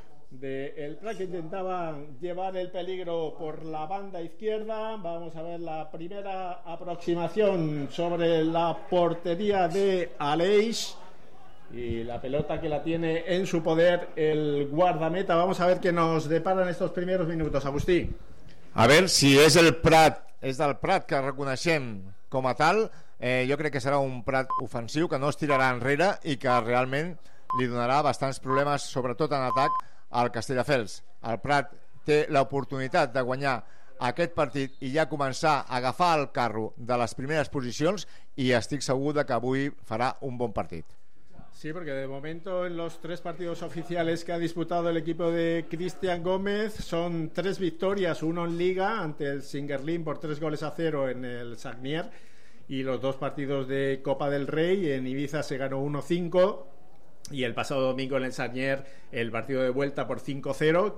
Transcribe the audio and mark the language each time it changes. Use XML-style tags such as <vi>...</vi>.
<es>del Prat, que intentaban llevar el peligro por la banda izquierda. Vamos a ver la primera aproximación sobre la portería de Aleix y la pelota que la tiene en su poder el guardameta. Vamos a ver qué nos deparan estos primeros minutos, Agustí.</es> <ca>A ver si és el Prat, és del Prat que reconeixem com a tal. Jo crec que serà un Prat ofensiu que no es tirarà enrere i que realment li donarà bastants problemes, sobretot en atac, al Castelldefels. El Prat té l'oportunitat de guanyar aquest partit i ja començar a agafar el carro de les primeres posicions, i estic segur que avui farà un bon partit.</ca> <es>Sí, porque de momento en los tres partidos oficiales que ha disputado el equipo de Cristian Gómez son tres victorias, uno en Liga ante el Singerlín por 3-0 en el Sagnier, y los dos partidos de Copa del Rey, en Ibiza se ganó 1-5 y el pasado domingo en el Sagnier el partido de vuelta por 5-0.</es>